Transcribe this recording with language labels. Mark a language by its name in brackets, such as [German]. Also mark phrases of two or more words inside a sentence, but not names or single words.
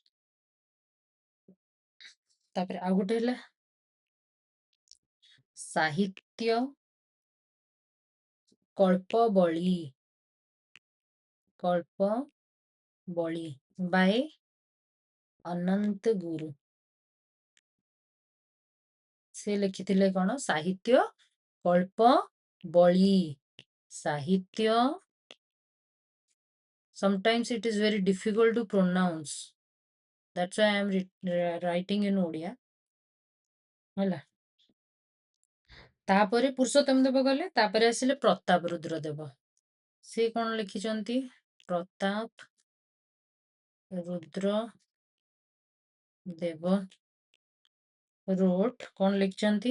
[Odia] ତାପରେ ଆଉ ଗୋଟେ ହେଲା ସାହିତ୍ୟ କଳ୍ପବଳି, କଳ୍ପବଳି ବାଏ ଅନନ୍ତ ଗୁରୁ। ସେ ଲେଖିଥିଲେ କଣ? ସାହିତ୍ୟ କଳ୍ପବଳି। ସାହିତ୍ୟ, [English] sometimes it is very difficult to pronounce, that's why I am writing in Odia, [Odia] ହେଲା। ତାପରେ ପୁରୁଷୋତ୍ତମ ଦେବ ଗଲେ, ତାପରେ ଆସିଲେ ପ୍ରତାପ ରୁଦ୍ର ଦେବ। ସେ କଣ ଲେଖିଛନ୍ତି? ପ୍ରତାପ ରୁଦ୍ର ଦେବ ରୋଟ୍, କଣ ଲେଖିଛନ୍ତି?